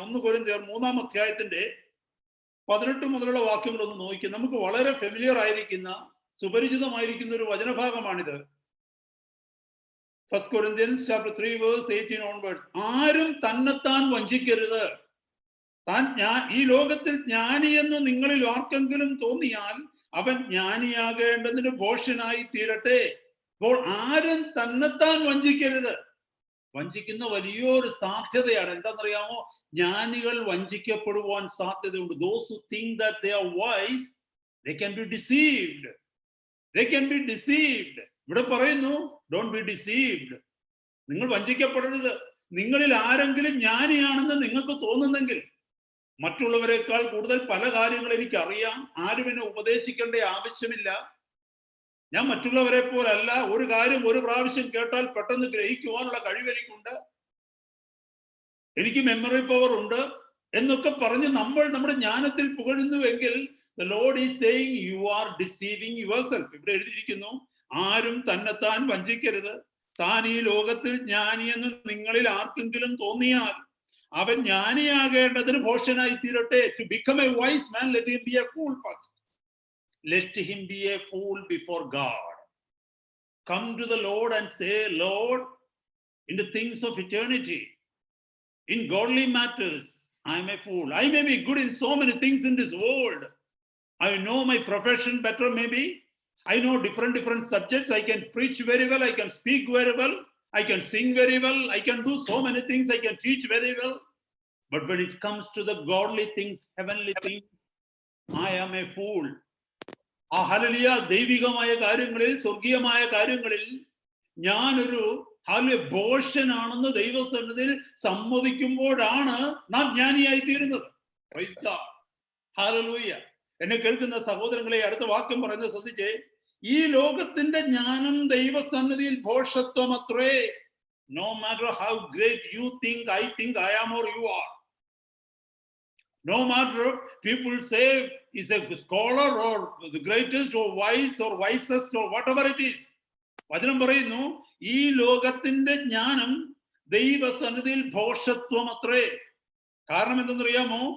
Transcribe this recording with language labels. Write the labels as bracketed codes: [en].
[ml] 1 കൊരിന്ത്യർ 3-ാം അധ്യായത്തിന്റെ 18 മുതലുള്ള വാക്യങ്ങൾ ഒന്ന് നോക്കി. നമുക്ക് വളരെ ഫെമിലിയർ ആയിരിക്കുന്ന, സുപരിചിതമായിരിക്കുന്ന ഒരു വചനഭാഗമാണിത്. [en] 1 Corinthians chapter 3 verse 18 onwards. [ml] ആരും തന്നെത്താൻ വഞ്ചിക്കരുത്. ഈ ലോകത്തിൽ ജ്ഞാനിയെന്ന് നിങ്ങളിൽ ആർക്കെങ്കിലും തോന്നിയാൽ അവൻ ജ്ഞാനിയാകേണ്ടതിന് ഭോഷനായി തീരട്ടെ. അപ്പോൾ ആരും തന്നെത്താൻ വഞ്ചിക്കരുത്. വഞ്ചിക്കുന്ന വലിയൊരു സാധ്യതയാണ്. എന്താണെന്നറിയാമോ? ജ്ഞാനികൾ വഞ്ചിക്കപ്പെടുവാൻ സാധ്യതയുണ്ട്. [en] Those who think that they are wise, they can be deceived. They can be deceived. [ml] ഇവിടെ പറയുന്നു, [en] don't be deceived. [ml] നിങ്ങൾ വഞ്ചിക്കപ്പെടരുത്. നിങ്ങളിൽ ആരെങ്കിലും ജ്ഞാനിയാണെന്ന് നിങ്ങൾക്ക് തോന്നുന്നെങ്കിൽ, മറ്റുള്ളവരെക്കാൾ കൂടുതൽ പല കാര്യങ്ങൾ എനിക്ക് അറിയാം, ആരും എന്നെ ഉപദേശിക്കേണ്ട ആവശ്യമില്ല, ഞാൻ മറ്റുള്ളവരെ പോലല്ല, ഒരു കാര്യം ഒരു പ്രാവശ്യം കേട്ടാൽ പെട്ടെന്ന് ഗ്രഹിക്കുവാനുള്ള കഴിവ് എനിക്കുണ്ട്, എനിക്ക് മെമ്മറി പവർ ഉണ്ട് എന്നൊക്കെ പറഞ്ഞ് നമ്മൾ നമ്മുടെ ജ്ഞാനത്തിൽ പുകഴുന്നുവെങ്കിൽ, [en] the Lord is saying you are deceiving yourself. [ml] ഇവിടെ എഴുതിയിരിക്കുന്നു, ആരും തന്നെത്താൻ വഞ്ചിക്കരുത്. താൻ ഈ ലോകത്തിൽ ജ്ഞാനിയെന്ന് നിങ്ങളിൽ ആർക്കെങ്കിലും തോന്നിയാൽ അവൻ ജ്ഞാനിയാകേണ്ടതിന് ഭോഷനായി തീരട്ടെ. [en] To become a wise man, let him be a fool first. Let him be a fool before God. Come to the Lord and say, Lord, in the things of eternity, in godly matters, I am a fool. I may be good in so many things in this world. I know my profession better maybe. I know different subjects. I can preach very well. I can speak very well. I can sing very well. I can do so many things. I can teach very well. But when it comes to the godly things, heavenly things, I am a fool. [ml] Hallelujah. ദൈവികമായ കാര്യങ്ങളിൽ, സ്വർഗീയമായ കാര്യങ്ങളിൽ ഞാനൊരു ഭോഷനാണെന്ന് ദൈവസന്നിധിയിൽ സമ്മതിക്കുമ്പോഴാണ് നാം ജ്ഞാനിയായി തീരുന്നത്. Praise God. Hallelujah. എന്നെ കേൾക്കുന്ന സഹോദരങ്ങളെ, അടുത്ത വാക്യം പറയുന്നത് ശ്രദ്ധിച്ചേ. ഈ ലോകത്തിന്റെ ജ്ഞാനം ദൈവസന്നിധിയിൽ ഭോഷത്വം അത്രേ. [en] No matter how great you think, I am or you are. No matter people say is a scholar or the greatest or wise or wisest or whatever it is. [ml] വചനം പറയുന്നു, ഈ ലോകത്തിന്റെ ജ്ഞാനം ദൈവസന്നിധിയിൽ ഭോഷത്വം അത്രേ. കാരണം എന്തെന്നറിയാമോ?